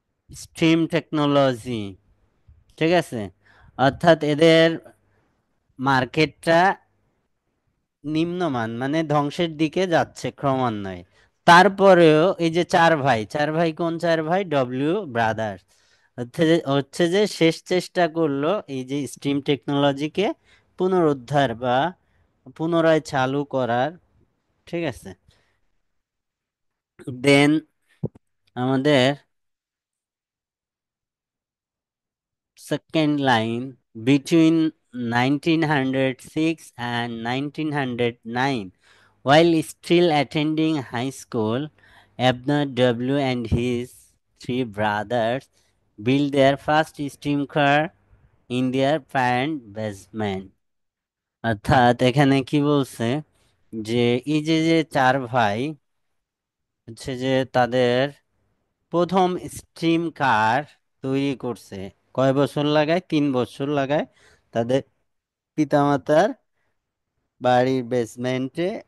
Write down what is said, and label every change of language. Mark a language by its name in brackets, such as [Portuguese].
[Bangla] Stream technology. ঠিক আছে, অর্থাৎ এদের মার্কেটটা নিম্নমান মানে ধ্বংসের দিকে যাচ্ছে ক্রমান্বয়ে। তারপরেও এই যে চার ভাই, চার ভাই কোন চার ভাই? W brothers. হচ্ছে যে শেষ চেষ্টা করলো এই যে স্ট্রিম টেকনোলজিকে পুনরুদ্ধার বা পুনরায় চালু করার। ঠিক আছে, দেন আমাদের [English] second line, between 1906 and 1909, while still attending high school, Abner W. and his three brothers built their first steam car in their parent basement. [Bangla] অর্থাৎ এখানে কি বলছে যে এই যে যে চার ভাই হচ্ছে যে তাদের প্রথম স্ট্রিম কার তৈরি করছে। কয় বছর লাগায়? 3 বছর লাগায় তাদের পিতামাতার বাড়ির বেসমেন্টে।